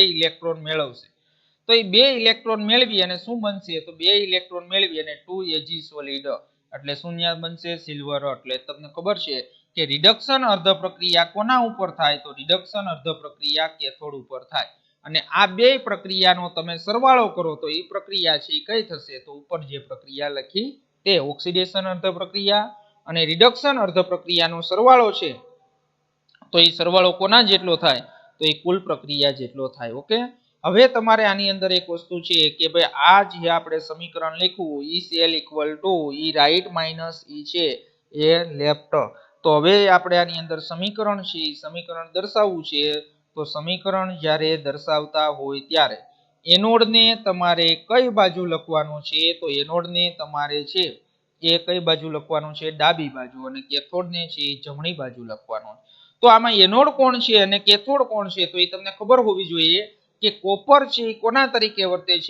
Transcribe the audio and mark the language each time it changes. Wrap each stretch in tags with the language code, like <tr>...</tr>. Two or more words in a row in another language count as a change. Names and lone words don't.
<gu>ઇલેક્ટ્રોન મેળવશે તો એ બે ઇલેક્ટ્રોન મેળવી અને શું બનશે તો બે ઇલેક્ટ્રોન મેળવી અને 2Ag સોલિડ એટલે શું બનશે સિલ્વર એટલે તમને ખબર છે કે રિડક્શન અર્ધ પ્રક્રિયા કોના ઉપર થાય તો રિડક્શન અર્ધ પ્રક્રિયા કેથોડ ઉપર થાય અને આ બે પ્રક્રિયાનો તમે સરવાળો કરો તો એ પ્રક્રિયા છે એ કઈ થશે તો ઉપર જે પ્રક્રિયા લખી તે ઓક્સિડેશન અર્ધ પ્રક્રિયા અને રિડક્શન અર્ધ પ્રક્રિયાનો સરવાળો છે તો એ સરવાળો કોના જેટલો થાય તો એ કુલ પ્રક્રિયા જેટલો થાય ઓકે હવે તમારે આની અંદર એક વસ્તુ છે કે ભાઈ આ જે આપણે સમીકરણ લખ્યું</gu> <en>E cell equal to E right minus E</en> <gu>છે એ લેફ્ટ તો હવે આપણે આની અંદર સમીકરણ છે સમીકરણ દર્શાવવું છે તો સમીકરણ જ્યારે દર્શાવતા હોય ત્યારે એનોડને તમારે કઈ બાજુ લખવાનું છે તો એનોડને તમારે છે એ કઈ બાજુ લખવાનું છે ડાબી બાજુ અને કેથોડને છે એ જમણી બાજુ લખવાનું તો આમાં એનોડ કોણ છે અને કેથોડ કોણ છે તો એ તમને ખબર હોવી જોઈએ કે કોપર છે એ કોના તરીકે વર્તે છે</gu>